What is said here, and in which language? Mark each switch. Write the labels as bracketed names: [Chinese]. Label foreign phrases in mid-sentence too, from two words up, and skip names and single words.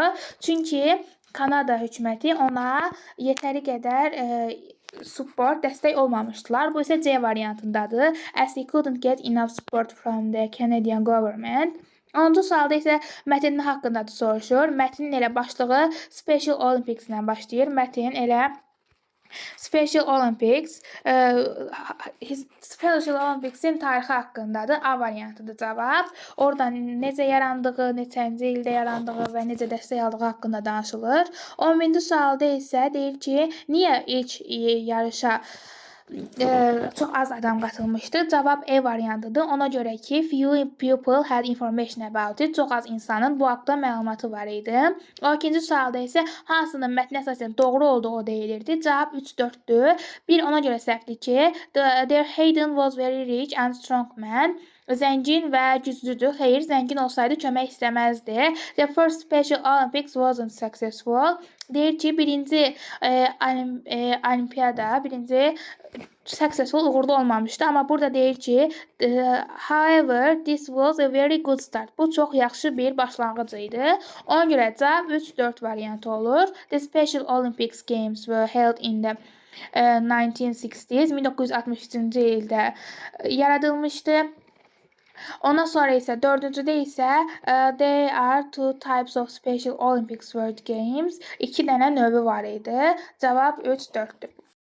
[Azerbaijani] Çünki Kanada hökuməti ona yetəri qədər support, dəstək olmamışdılar. Bu isə C variantındadır. [English] As he couldn't get enough support from the Canadian government. [Azerbaijani] 10-cu sualda isə mətnin haqqında soruşur. Mətnin elə başlığı Special Olympics ilə başlayır. Mətn elə Special Olympics, Special Olympics'in tarixi haqqındadır. A variantıdır cavab. Oradan necə yarandığı, neçənci ildə yarandığı və necə dəstək aldığı haqqında danışılır. 11-ci sualda isə deyir ki, niyə ilk yarışa çox az adam qatılmışdı. Cavab E variantıdır. Ona görə ki, [English] few people had information about it. [Azerbaijani] Çox az insanın bu haqda məlumatı var idi. 12-ci sualda isə hansının mətnə əsasən doğru olduğu deyilirdi. Cavab 3-4-dür. Bir ona görə səhvdir ki, [English] Their Hayden was very rich and strong man. [Azerbaijani] Zəngin və güclüdür. Xeyr, zəngin olsaydı kömək istəməzdi. [English] The first Special Olympics wasn't successful. [Azerbaijani] Deyir ki, birinci olimpiyada, birinci successful, uğurlu olmamışdı. Amma burada deyir ki, [English] however, this was a very good start. [Azerbaijani] Bu çox yaxşı bir başlanğıc idi. Ona görə cavab 3-4 variantı olur. [English] The Special Olympics Games were held in the 1960s. [Azerbaijani] 1963-cü ildə yaradılmışdı. Ondan sonra isə 4-cüdə isə [English] there are 2 types of Special Olympics World Games. [Azerbaijani] 2 dənə növü var idi. Cavab 3-4-dür.